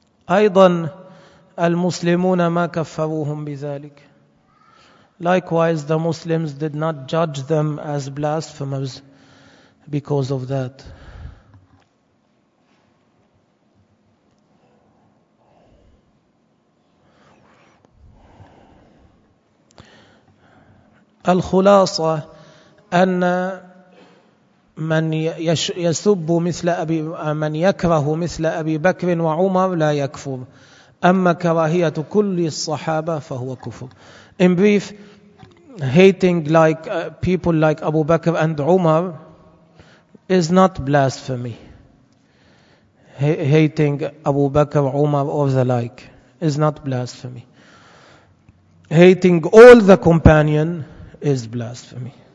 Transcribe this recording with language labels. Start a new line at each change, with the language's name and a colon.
Arabic: أيضا المسلمون ما كفروهم بذلك.
English: Likewise, the Muslims did not judge them as blasphemers because of that.
Arabic: الخلاصة أن من يسب مثل أبي من يكره مثل أبي بكر وعمر لا يكفر، أما كراهية كل الصحابة فهو كفر.
English: In brief, hating like people like Abu Bakr and Umar is not blasphemy. Hating Abu Bakr, Umar or the like is not blasphemy. Hating all the companion is blasphemy.